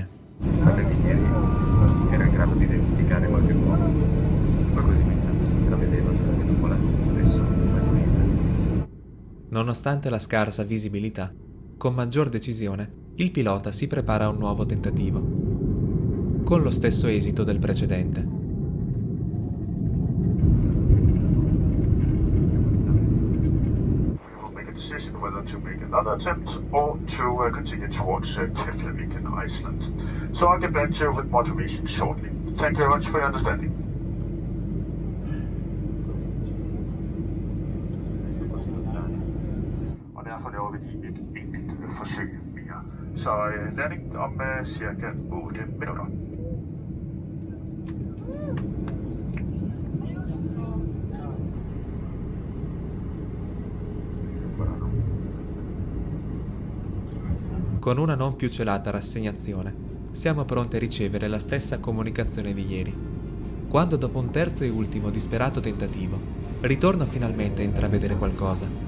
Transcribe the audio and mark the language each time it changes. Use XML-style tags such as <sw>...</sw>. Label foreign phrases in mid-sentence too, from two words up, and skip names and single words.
<it>Sapete che ieri ero in grado di identificare qualche buono, ma così intanto si intravedeva tra le nuvole, adesso quasi niente. Nonostante la scarsa visibilità, con maggior decisione, il pilota si prepara a un nuovo tentativo, con lo stesso esito del precedente.</it> <en>Decision whether to make another attempt or to continue towards Keflavik in Iceland. So I'll get back to you with more information shortly. Thank you very much for your understanding.</en> <da>Og derfor laver vi lige et enkelt forsøg mere. Så landing om cirka 8 minutter.</da> <it>Con una non più celata rassegnazione, siamo pronti a ricevere la stessa comunicazione di ieri, quando dopo un terzo e ultimo disperato tentativo, ritorno finalmente a intravedere qualcosa.</it>